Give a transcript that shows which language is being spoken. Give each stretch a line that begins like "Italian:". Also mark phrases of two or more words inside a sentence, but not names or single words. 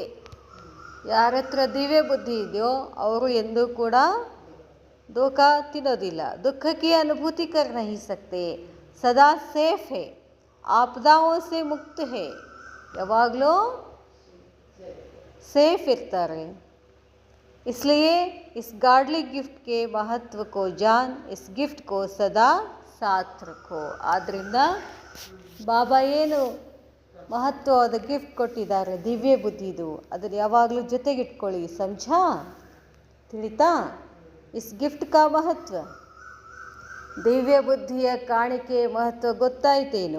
Kannada: ಯಾರ ಹತ್ರ ದಿವ್ಯ ಬುದ್ಧಿ ಇದೆಯೋ ಅವರು ಎಂದೂ ಕೂಡ ಧೋಖ ತಿನ್ನೋದಿಲ್ಲ.
Hindi: दुःख की अनुभूति कर नहीं सकते। सदा सेफ है, आपदाओं से मुक्त है.
Kannada: ಯಾವಾಗಲೂ ಸೇಫ್ ಇರ್ತಾರೆ.
Hindi: इसलिए इस
English: godly gift
Hindi: के महत्व को जान, इस गिफ्ट को सदा साथ रखो.
Kannada: ಆದ್ದರಿಂದ ಬಾಬಾ ಏನು ಮಹತ್ವವಾದ ಗಿಫ್ಟ್ ಕೊಟ್ಟಿದ್ದಾರೆ ದಿವ್ಯ ಬುದ್ಧಿದು, ಅದನ್ನು ಯಾವಾಗಲೂ ಜೊತೆಗಿಟ್ಕೊಳ್ಳಿ. ಸಮझा, ತಿಳಿತಾ?
Hindi: इस गिफ्ट का महत्व,
Kannada: ದಿವ್ಯ ಬುದ್ಧಿಯ ಕಾಣಿಕೆ ಮಹತ್ವ ಗೊತ್ತಾಯ್ತೇನು?